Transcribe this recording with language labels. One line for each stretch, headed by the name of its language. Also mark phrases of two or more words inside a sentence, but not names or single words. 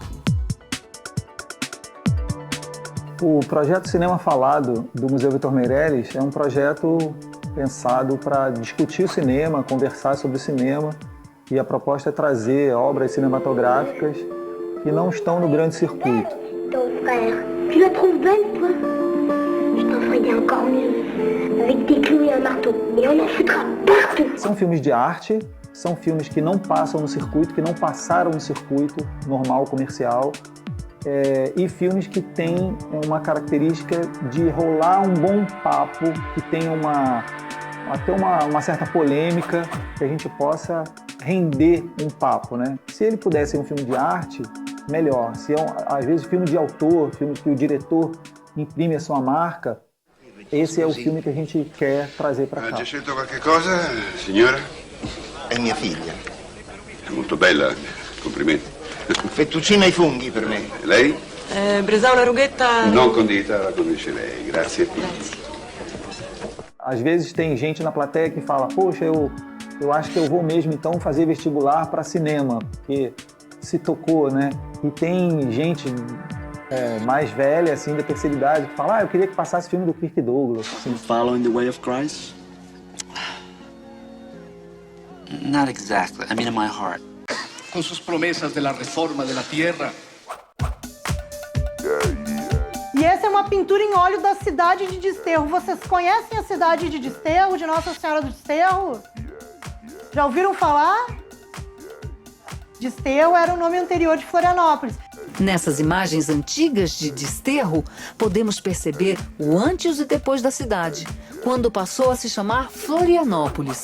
Portuguese: O projeto Cinema Falado do Museu Vitor Meirelles é um projeto pensado para discutir o cinema, conversar sobre o cinema, e a proposta é trazer obras cinematográficas que não estão no grande circuito.
French: ton frère. Tu la trouves belle, toi? Je t'en ferai encore mieux. Avec des clous et un marteau. Et on en foutra partout.
Portuguese: São filmes de arte, são filmes que não passam no circuito, que não passaram no circuito normal, comercial, e filmes que têm uma característica de rolar um bom papo, que tenha até uma certa polêmica, que a gente possa render um papo, né? Se ele pudesse ser um filme de arte, melhor. Se às vezes filme de autor, filme que o diretor imprime a sua marca, esse é o filme que a gente quer trazer para cá.
Italian: Ha scelto qualche cosa, signora? È mia figlia. È molto bella, complimenti. Fettuccine ai funghi per me. Lei? Bresaola rughetta... Non condita, la condisce lei. Grazie.
Portuguese: Às vezes tem gente na plateia que fala, poxa, eu acho que eu vou mesmo então fazer vestibular para cinema, porque se tocou, né? E tem gente mais velha, assim, da terceira idade, que fala, eu queria que passasse filme do Kirk Douglas. Assim.
English: Following the way of Christ? Not exactly. I mean in my heart.
Spanish: Con sus promesas de la reforma de la tierra.
Portuguese: E essa é uma pintura em óleo da cidade de Desterro. Vocês conhecem a cidade de Desterro, de Nossa Senhora do Desterro? Já ouviram falar? Desterro era o nome anterior de Florianópolis. Nessas imagens antigas de Desterro, podemos perceber o antes e depois da cidade, quando passou a se chamar Florianópolis.